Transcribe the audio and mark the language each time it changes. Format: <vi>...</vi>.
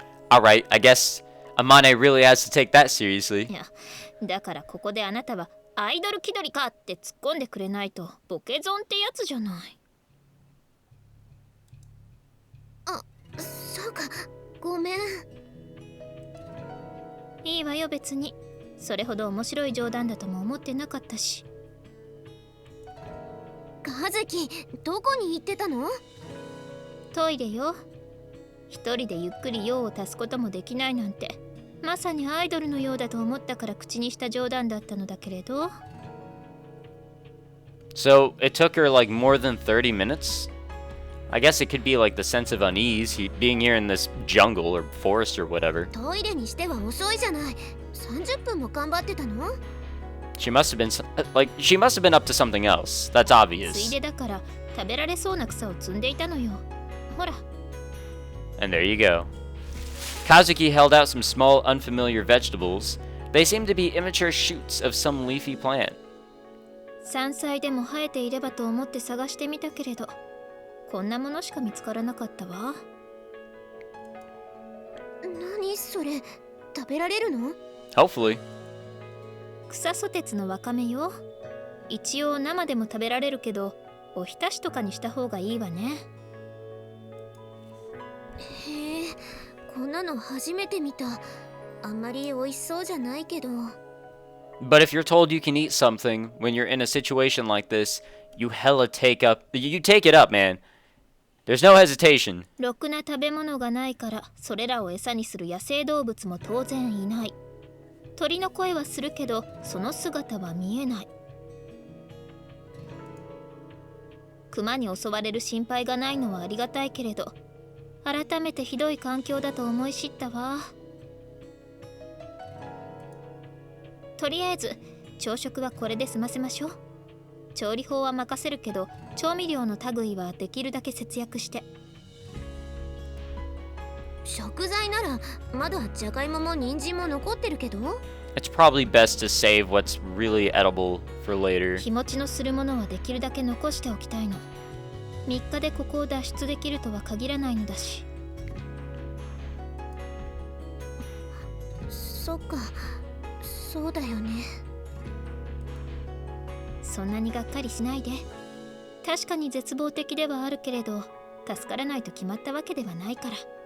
<en>Alright, I guess Amane really has to take that seriously.</en> <ja>いや、だからここであなたはアイドル気取りかって突っ込んでくれないとボケゾンってやつじゃない。あ、そうか。ごめん。いいわよ別に。それほど面白い冗談だとも思ってなかったし。和樹、どこに行ってたの？トイレよ。一人でゆっくり用を足すこともできないなんて、まさにアイドルのようだと思ったから口にした冗談だったのだけれど。</ja> <en>So, it took her like more than 30 minutes? I guess it could be like the sense of unease, being here in this jungle or forest or whatever.</en> <ja>トイレにしては遅いじゃない。 30分も頑張ってたの？</ja> <en>She must have been, she must have been up to something else. That's つい obvious.</en> <ja>でだから食べられそうな草を摘んでいたのよ。ほら。</ja> <en>And there you go. Kazuki held out some small, unfamiliar vegetables. They seemed to be immature shoots of some leafy plant.</en> <ja>山菜でも生えていればと思って探してみたけれど、こんなものしか見つからなかったわ。何それ、食べられるの？</ja> <en>Hopefully.</en> <ja>草ソテツのわかめよ。一応生でも食べられるけど、おひたしとかにした方がいいわね。へえ、こんなの初めて見た。あんまり美味しそうじゃないけど。</ja> <en>But if you're told you can eat something when you're in a situation like this, you take it up, man. There's no hesitation.</en> <ja>ろくな食べ物がないから、それらを餌にする野生動物も当然いない。鳥の声はするけど、その姿は見えない。熊に襲われる心配がないのはありがたいけれど、改めてひどい環境だと思い知ったわ。とりあえず朝食はこれで済ませましょう。調理法は任せるけど、調味料の類はできるだけ節約して。食材ならまだじゃがいもも人参も残ってるけど。</ja> <en>It's probably best to save what's really edible for later.</en> <ja>日持ちのするものはできるだけ残しておきたいの。3日でここを脱出できるとは限らないのだし。そっか、そうだよね。そんなにがっかりしないで。確かに絶望的ではあるけれど、助からないと決まったわけではないから。</ja>